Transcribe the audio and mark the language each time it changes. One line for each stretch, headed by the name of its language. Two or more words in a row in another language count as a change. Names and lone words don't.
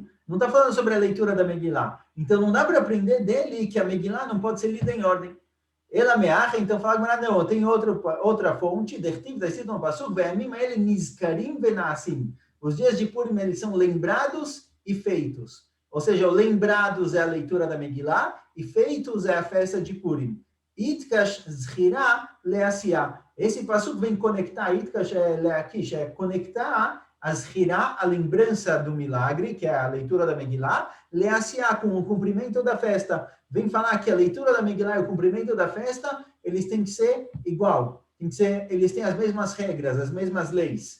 Portuguese: Não está falando sobre a leitura da Megillah. Então não dá para aprender dele que a Megillah não pode ser lida em ordem. Ela me acha, então fala, não, tem outra fonte, está escrito no passo, os dias de Purim, eles são lembrados e feitos. Ou seja, lembrados é a leitura da Megillah e feitos é a festa de Purim.
Hebrew: הקיש זכירה לעשייה.
Portuguese: Esse passo vem conectar, Itkash é leakish, é conectar a zchira, a lembrança do milagre, que é a leitura da Megillah, leasiá, com o cumprimento da festa. Vem falar que a leitura da Megillah e o cumprimento da festa, eles têm que ser igual. Eles têm as mesmas regras, as mesmas leis.